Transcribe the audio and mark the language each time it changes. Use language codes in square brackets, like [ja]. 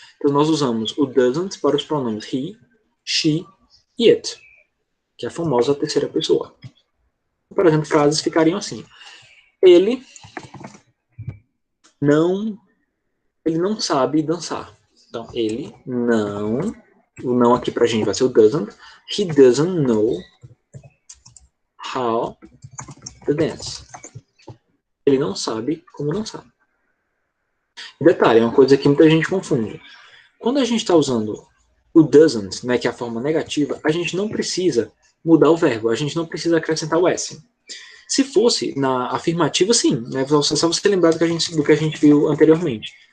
[pt] Então nós usamos o doesn't para os pronomes he, she e it, que é a famosa terceira pessoa. Por exemplo, frases ficariam assim. Ele não sabe dançar. Então, ele não, o não aqui pra gente vai ser o doesn't. [en] He doesn't know how to dance. [pt] Ele não sabe como dançar. Detalhe, é uma coisa que muita gente confunde. Quando a gente está usando o doesn't, né, que é a forma negativa, a gente não precisa mudar o verbo, a gente não precisa acrescentar o S. Se fosse na afirmativa, sim. Né, só você lembrar do que a gente viu anteriormente.